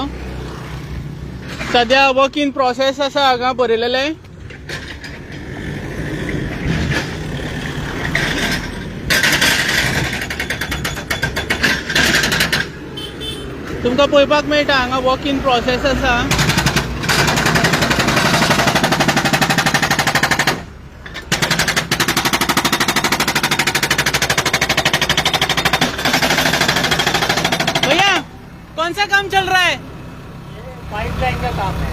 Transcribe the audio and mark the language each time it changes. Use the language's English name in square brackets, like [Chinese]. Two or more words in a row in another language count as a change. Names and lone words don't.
[Konkani] सद्या [English] work in process [Konkani] आसा हांगा बरयलेले. तुमकां पळोवपाक मेळटा हांगा [English] work in process [Konkani] आसा. [Hindi] भैया कौन सा काम चल रहा है? पाइपलाइन का काम है.